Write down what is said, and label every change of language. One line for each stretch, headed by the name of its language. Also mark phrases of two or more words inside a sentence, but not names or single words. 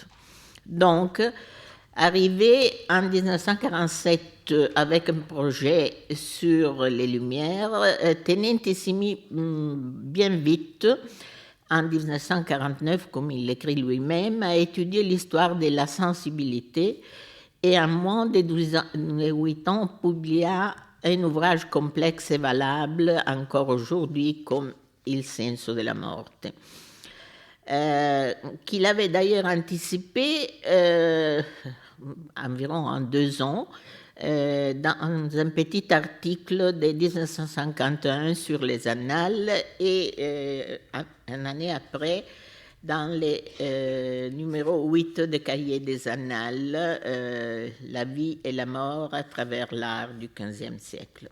French: Donc, arrivé en 1947 avec un projet sur les Lumières, Tenenti s'y mit bien vite, en 1949, comme il l'écrit lui-même, à étudier l'histoire de la sensibilité et en moins de 8 ans publia un ouvrage complexe et valable encore aujourd'hui comme Il senso della morte, qu'il avait d'ailleurs anticipé environ en 2 ans dans un petit article de 1951 sur les annales et une année après dans le numéro 8 de Cahiers des Annales, La vie et la mort à travers l'art du XVe siècle.